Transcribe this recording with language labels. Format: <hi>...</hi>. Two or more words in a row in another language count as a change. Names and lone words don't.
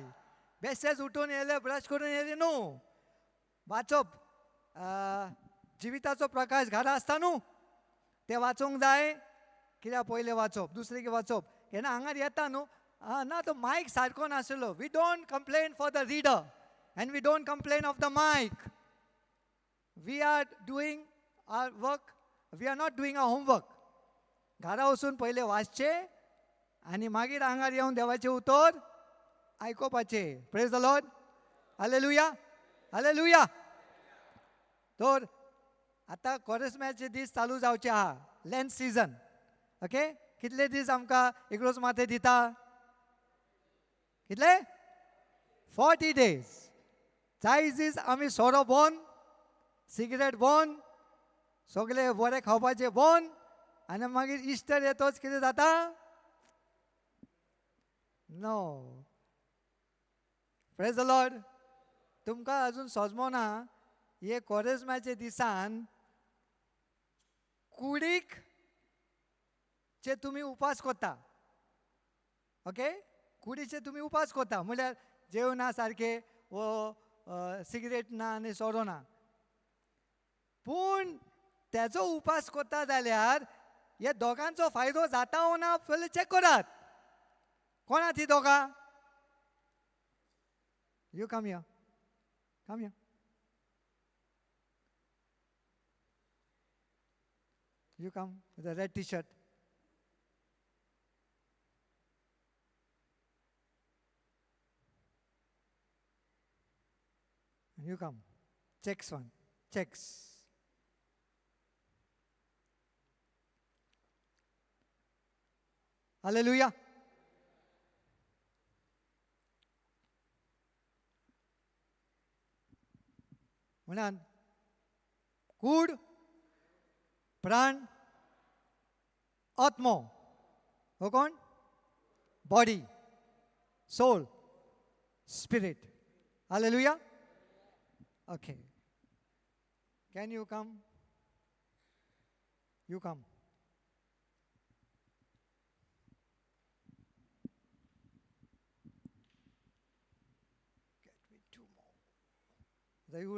<kok>बेश्टेच उठून येयले, ब्रश करून येयले न्हू. वाचप, जिविताचो प्रकाश घरा आसता न्हू, ते वाचोंक जाय. कित्याक पयले वाचप, दुसरे की वाचप. केन्ना हांगार येता न्हू, ना तो मायक सारको नाशिल्लो.</kok> <en>We don't complain for the reader and we don't complain of the mic. We are doing our work. We are not doing our homework.</en> <kok>घरा वचून पयले वाचचे आनी मागीर हांगार येवन देवाचे उतर आयकोपाचे.</kok> <en>Praise the Lord. Hallelujah. Hallelujah.</en> <kok>तर आतां कोरिस्माचे दीस चालू जावचे आहा.</kok> <en>Lent season. OK.</en> <kok>कितले दीस आमकां इग्रोज माथे दिता? कितले? 40 days. 40 दीस आमी सोरो बंद, सिगरेट बंद, सगळे बरें खावपाचें बंद, आनी मागीर इस्टर येतोच कितें जाता?</kok> <en>No. Praise the Lord.</en> <kok>तुमकां अजून सजमो ना, हे कोरिस्माचे दिसान कुडीक चे तुम्ही उपास करता. ओके. कुडीचे तुम्ही उपास करता म्हळ्यार जेवना सारखे वो सिगरेट ना आनी सोरो ना. पूण तेजो उपास करता जाल्यार हे दोगांचो फायदो जाता ओ ना पयलीं चॅक करात. कोणात ही दोगां?</kok> <en>You come here. Come here. You come with a red t-shirt. You come. Checks one. Checks. Hallelujah.</en> <kok>म्हणून कूड, प्राण, आत्मा. हो कोण?</kok> <en>body, soul, spirit. Hallelujah. OK. Can you come? You come. Get me 2 more.</en>